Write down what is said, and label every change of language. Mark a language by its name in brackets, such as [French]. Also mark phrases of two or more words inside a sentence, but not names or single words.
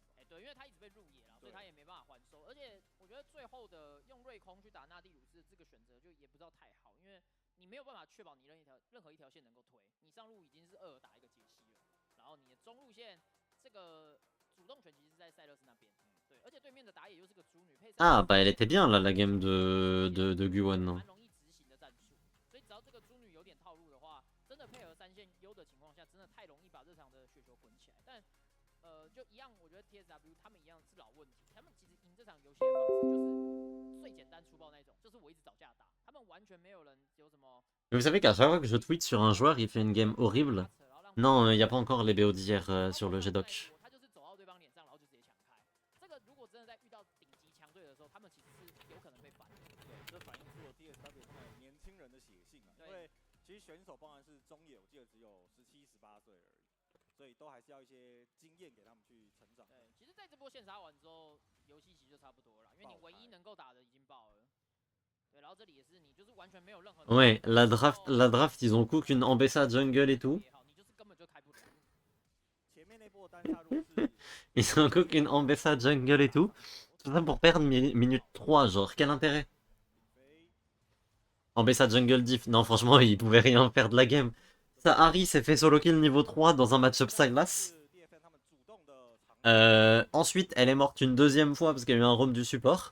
[Chinese] 对，因为他一直被入野了，所以他也没办法还手。而且我觉得最后的用瑞空去打纳蒂鲁斯这个选择就也不知道太好，因为你没有办法确保你任何一条线能够推，你上路已经是2打一个解析了，然后你的中路线这个主动权其实是在塞勒斯那边，对，而且对面的打野又是个猪女配。 [French] Ah bah elle était bien là la game de Guwon. [Chinese] 蛮容易执行的战术，所以只要这个猪女有点套路的话，真的配合3线优的情况下，真的太容易把这场的雪球滚起来。但就一样，我觉得 TSW 他们一样是老问题，他们其实赢这场游戏的方式就是最简单粗暴那种，就是我一直找架打，他们完全没有人有什么。 [French] Vous savez qu'à chaque fois que je tweet sur un joueur, il fait une game horrible. Non, il n'y a pas encore les BO d'hier sur le GDoc. [Chinese] 他就是走到对方脸上，然后就直接抢开。这个如果真的在遇到顶级强队的时候，他们其实是有可能被反的。对，这反映出了 TSW 他们年轻人的血性啊。因为其实选手包含是中野，我记得只有17、18岁而已，所以都还是要一些经验给他们去成长。对，其实在这波线杀完之后，游戏其实就差不多了，因为你唯一能够打的已经爆了。对，然后这里也是你就是完全没有任何。 [French] Ouais, la draft, ils ont cook une Ambessa jungle et tout. [Chinese] 你就是根本就开不了。前面那波单杀路是。 [French] Ils ont cook une Ambessa jungle et tout. Tout ça pour perdre minute 3, genre, quel intérêt? Ambessa jungle diff, non franchement, il pouvait rien faire de la game. Ça, Harry s'est fait solo kill niveau 3 dans un match-up Sylas. Ensuite, elle est morte une deuxième fois parce qu'il y a eu un roam du support.